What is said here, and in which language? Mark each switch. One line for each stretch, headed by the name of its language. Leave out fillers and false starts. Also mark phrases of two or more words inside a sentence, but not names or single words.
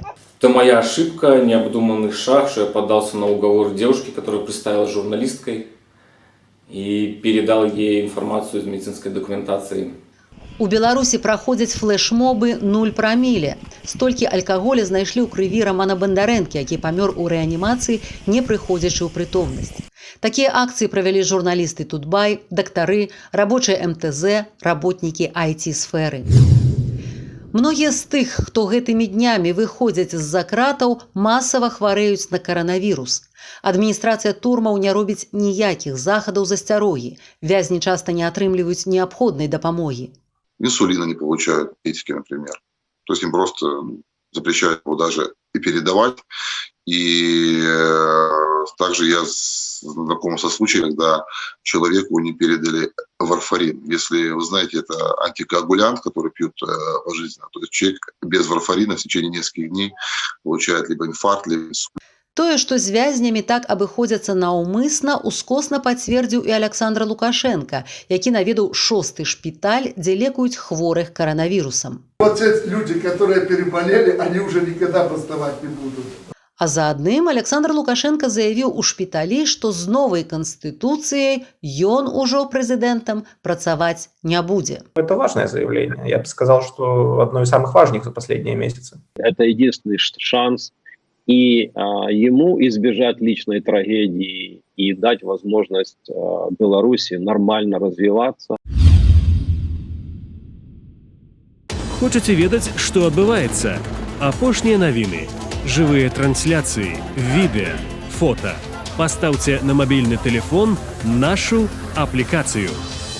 Russian: Это моя ошибка, необдуманный шаг, что я поддался на уговор девушки, которая представилась журналисткой, и передал ей информацию из медицинской документации.
Belarusian: У Беларусі праходзяць флэшмобы 0 праміле. Столькі алкаголя знайшлі ў крыві Романа Бондарэнкі, які памёр у рэанімацыі, не прыходзячы ў прытомнасць.
Russian: Такие акции провели журналисты Тутбай, докторы, рабочие МТЗ, работники IT-сферы.
Belarusian: Многія з тых, хто гэтымі днямі выходзяць з-за кратаў, масава хварэюць на каранавірус. Адміністрацыя турмаў не робіць ніякіх захадаў засцярогі. Вязні часта не атрымліваюць неабходнай дапамогі.
Russian: Инсулина не получают, этики, например. То есть им просто запрещают его даже и передавать. И также я знаком со случаем, когда человеку не передали варфарин. Если вы знаете, это антикоагулянт, который пьют пожизненно. То есть человек без варфарина в течение нескольких дней получает либо инфаркт, либо инсульт.
Belarusian: Тое, што з вязнямі так абыходзяцца наўмысна, ускосна пацвердзіў і Александр Лукашенко, які наведаў 6-й шпіталь, дзе лекуюць хворых каранавірусам.
Russian: Вот эти люди, которые переболели, они уже никогда бастовать не будут.
Belarusian: А за адным Александр Лукашенко заявіў у шпіталі, што з новай канстытуцыяй ён ужо прэзідэнтам працаваць не будзе.
Russian: Это важное заявление. Я бы сказал, что одно из самых важных за последние месяцы. Это единственный шанс и ему избежать личной трагедии и дать возможность Беларуси нормально развиваться.
Belarusian: Хочаце ведаць, што адбываецца? Апошнія навіны, жывыя трансляцыі, відэа, фота. Пастаўце на мабільны тэлефон нашу аплікацыю.